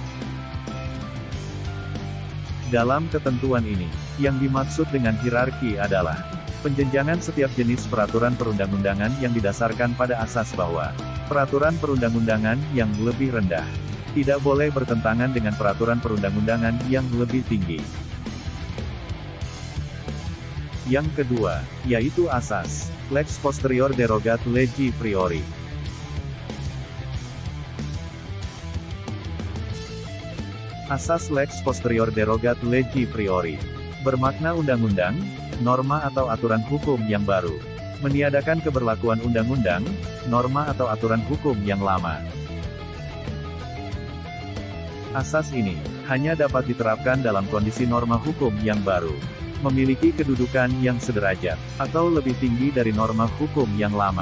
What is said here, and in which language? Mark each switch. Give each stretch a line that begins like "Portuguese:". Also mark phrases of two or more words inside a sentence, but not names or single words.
Indonesian: dalam ketentuan ini, yang dimaksud dengan hierarki adalah penjenjangan setiap jenis peraturan perundang-undangan yang didasarkan pada asas bahwa peraturan perundang-undangan yang lebih rendah tidak boleh bertentangan dengan peraturan perundang-undangan yang lebih tinggi. Yang kedua, yaitu asas
Latin: lex posterior derogat legi priori.
Indonesian: Asas
Latin: lex posterior derogat legi priori
Indonesian: bermakna undang-undang, norma atau aturan hukum yang baru, meniadakan keberlakuan undang-undang, norma atau aturan hukum yang lama. Asas ini hanya dapat diterapkan dalam kondisi norma hukum yang baru memiliki kedudukan yang sederajat atau lebih tinggi dari norma hukum yang lama.